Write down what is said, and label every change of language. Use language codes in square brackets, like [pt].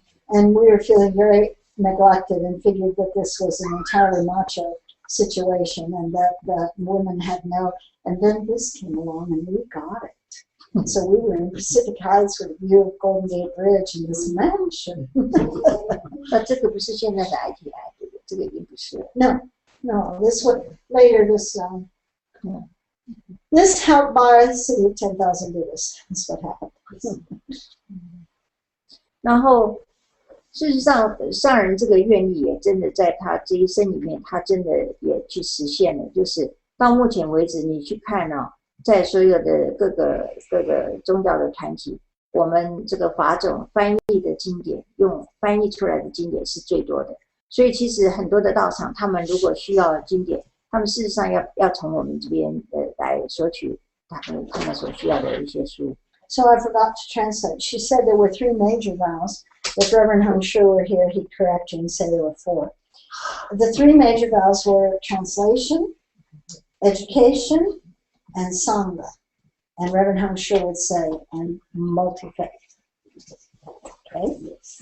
[en] And we were feeling very neglected and figured that this was an entirely macho situation, and that women had no, and then this came along and we got it. So we were in Pacific Heights with a view of Golden Gate Bridge and this mansion. [zh] 那这个不是现在的 ITI， 对不对？这个已经不是了。 [en] No, this was later. This helped buy the city of 10,000 Buddhists. That's what happened. [zh] 然后事实上，上人这个愿意也真的在他这一生里面，他真的也去实现了。就是到目前为止，你去看哦，在所有的各个宗教的团体，我们这个法种翻译的经典，用翻译出来的经典是最多的。所以其实很多的道场，他们如果需要经典，他们事实上要从我们这边来索取他们所需要的一些书。 [en] So I forgot to translate. She said there were 3 major vows. If Reverend Hung Shu were here, he'd correct you and say there were 4. The 3 major vows were translation, education, and Sangha. And Reverend Hung Shu would say, and multi-faith. Okay?